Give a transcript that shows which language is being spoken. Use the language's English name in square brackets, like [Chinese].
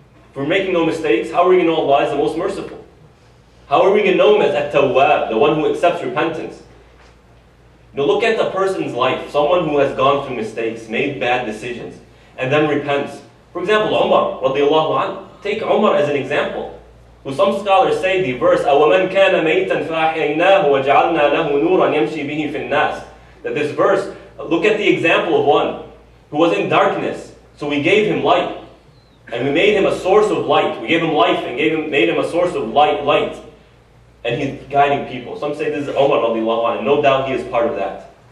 [English] If we're making no mistakes, how are we going to know Allah is the most merciful? How are we going to know Him as At-Tawwab, the one who accepts repentance? Now look at the person's life, someone who has gone through mistakes, made bad decisions, and then repents. For example, Umar, radiallahu anhu. Take Umar as an example. Who some scholars say the verse, [Arabic] أَوَمَنْ كَانَ مَيْتًا فَأَحْيَيْنَاهُ وَجَعَلْنَا لَهُ نُورًا يَمْشِي بِهِ فِي النَّاسِ. [English] That this verse, look at the example of one who was in darkness, so we gave him light. And we made him a source of light. We gave him life and made him a source of light. And he's guiding people. Some say this is Umar radiallahu anhu. No doubt he is part of that.